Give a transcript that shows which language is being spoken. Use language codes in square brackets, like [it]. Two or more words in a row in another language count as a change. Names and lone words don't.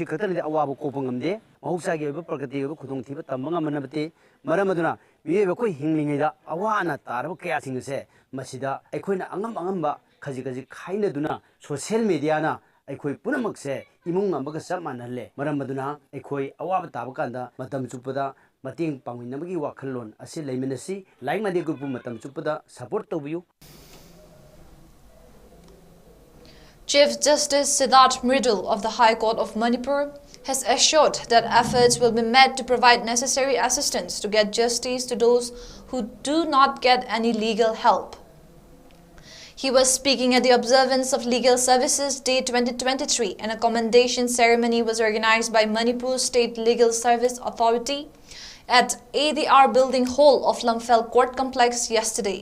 [mni] khatani awaba kopangamde mahusagi oiba prakati oiba khudongthiba tambangamanabate maramaduna miyoiba koi hinglingaida awana taraba kaya singse masida ekhoi angamba kaji khainaduna [en] social media [mni] na ekhoi punamakse imung ambaga samanalle maramaduna ekhoi awaba tabakanda matam chupada mating pangminabagi wakhalon asi leiminasi laimade group matam chupada support tobiyu. [en] Chief Justice Siddharth Mridul of the High Court of Manipur has assured that efforts will be made to provide necessary assistance to get justice to those who do not get any legal help. He was speaking at the observance of Legal Services Day 2023, and a commendation ceremony was organized by Manipur State Legal Service Authority at ADR Building Hall of Lamphel Court Complex yesterday.